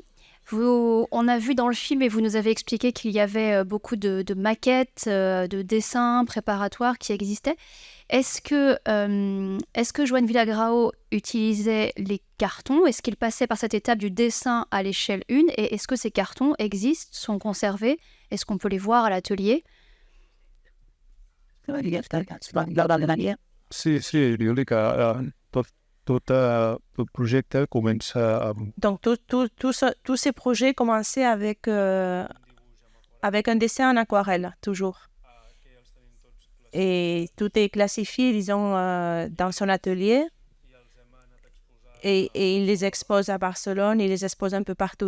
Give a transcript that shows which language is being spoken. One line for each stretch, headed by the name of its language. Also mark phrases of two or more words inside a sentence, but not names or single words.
French: On a vu dans le film et vous nous avez expliqué qu'il y avait beaucoup de maquettes, de dessins préparatoires qui existaient. Est-ce que Joan Villagrao utilisait les cartons? Est-ce qu'il passait par cette étape du dessin à l'échelle 1? Et est-ce que ces cartons existent, sont conservés? Est-ce qu'on peut les voir à l'atelier?
Catalan: Sí, jo dic que tot el projecte comença amb...
French: Donc, tous ces projets commençaient avec un dessin en aquarelle, toujours. Et tout est classifié, disons, dans son atelier. Et il les expose à Barcelone, il les expose un peu partout.